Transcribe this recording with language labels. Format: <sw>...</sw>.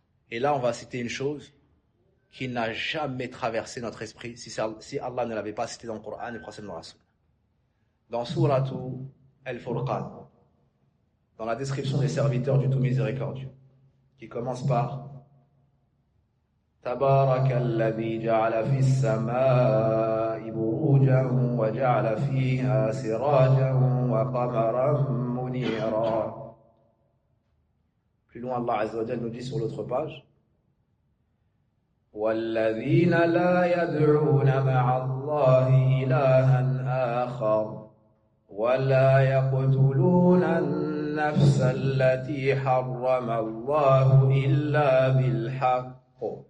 <fr>Et là, on va citer une chose qui n'a jamais traversé notre esprit si Allah ne l'avait pas cité dans le Coran et le prophète dans la Sunna. Dans Sourate Al-Furqan, dans la description des serviteurs du Tout Miséricordieux, qui commence par</fr> <ar>تبارك الذي جعل في السماء بروجا وجعل فيها سراجا وقمرا منيرا.</ar> <fr>Plus loin, Allah عز وجل nous dit sur l'autre page.</fr> <ar>والذين لا يدعون مع الله إلها آخر ولا يقتلون النفس التي حرم الله إلا بالحق</ar>